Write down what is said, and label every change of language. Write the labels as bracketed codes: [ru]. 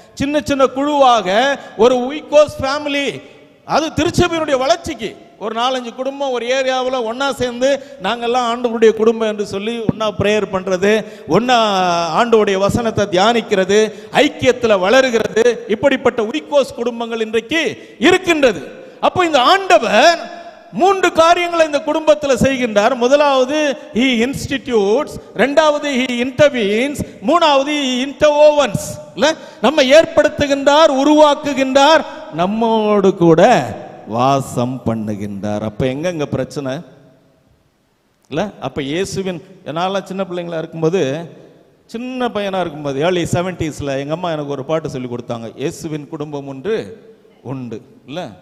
[ta] சின்ன சின்ன குழுவாக ஒரு உய்கோஸ் ஃபேமிலி, அது திருச்சபையினுடைய வளர்ச்சிக்கு ஒரு 4-5 குடும்பம் ஒரு ஏரியாவில் ஒன்னா சேர்ந்து நாங்கெல்லாம் ஆண்டவருடைய குடும்பம் என்று சொல்லி ஒன்னா பிரேயர் பண்றது, ஒன்னா ஆண்டவருடைய வசனத்தை தியானிக்கிறது, ஐக்கியத்தில் வளருகிறது. இப்படிப்பட்ட உய்கோஸ் குடும்பங்கள் இன்றைக்கு இருக்கின்றது. அப்போ இந்த ஆண்டவர் 3 காரியங்களை இந்த குடும்பத்தில் செய்கின்றார். முதலாவது [en] he institutes, [ta] இரண்டாவது [en] he intervenes, [ta] மூணாவது [en] he interwovens. [ta] நம்ம ஏற்படுத்துகின்றார், உருவாக்குகின்றார், நம்மோடு கூட வாசம் பண்ணுகின்றார். அப்ப எங்க பிரச்சனை இல்ல? அப்ப இயேசுவின், என்னால சின்ன பிள்ளைங்களா இருக்கும்போது, சின்ன பையனா இருக்கும்போது early 70s எங்க அம்மா எனக்கு ஒரு பாட்டு சொல்லி கொடுத்தாங்க, இயேசுவின் குடும்பம் ஒன்று உண்டு இல்ல.